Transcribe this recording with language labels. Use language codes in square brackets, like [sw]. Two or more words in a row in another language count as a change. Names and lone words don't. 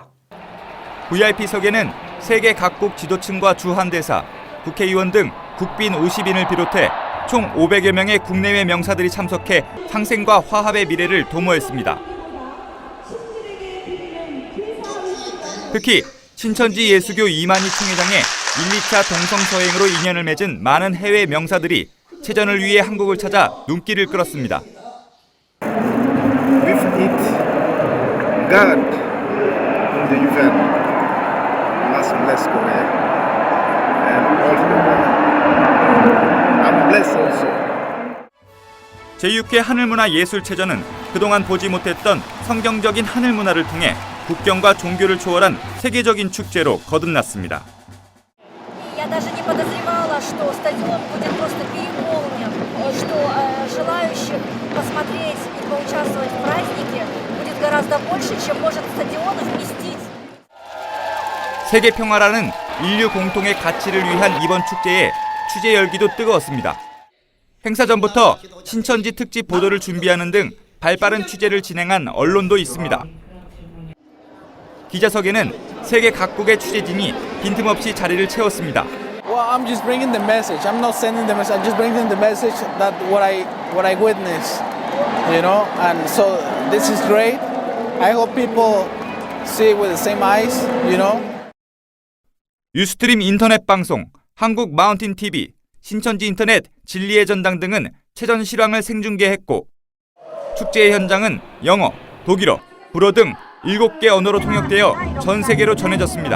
[ko] VIP석에는 세계 각국 지도층과 주한대사, 국회의원 등 국빈 50인을 비롯해 총 500여 명의 국내외 명사들이 참석해 상생과 화합의 미래를 도모했습니다. 특히 신천지 예수교 이만희 총회장의 1, 2차 동성서행으로 인연을 맺은 많은 해외 명사들이 체전을 위해 한국을 찾아 눈길을 끌었습니다. [en] With it, God in the event must bless Korea and all the world. I'm blessed also. [ko] 제6회 하늘문화예술체전은 그동안 보지 못했던 성경적인 하늘문화를 통해 국경과 종교를 초월한 세계적인 축제로 거듭났습니다. [ru] Я даже не подозревала, что стадион будет просто переполнен, что желающих посмотреть и поучаствовать в празднике будет гораздо больше, чем может стадион вместить. [ko] 세계 평화라는 인류 공통의 가치를 위한 이번 축제에 취재 열기도 뜨거웠습니다. 행사 전부터 신천지 특집 보도를 준비하는 등 발빠른 취재를 진행한 언론도 있습니다. 기자석에는 세계 각국의 취재진이 빈틈없이 자리를 채웠습니다. [en] Well, I'm just bringing the message. I'm not sending the message. I'm just bringing the message that what I witnessed, you know. And so this is great. I hope people see it with the same eyes, you know. [ko] 유스트림 인터넷 방송, 한국 마운틴 TV, 신천지 인터넷 진리의 전당 등은 체전 실황을 생중계했고 축제의 현장은 영어, 독일어, 불어 등 7개 언어로 통역되어 전 세계로 전해졌습니다.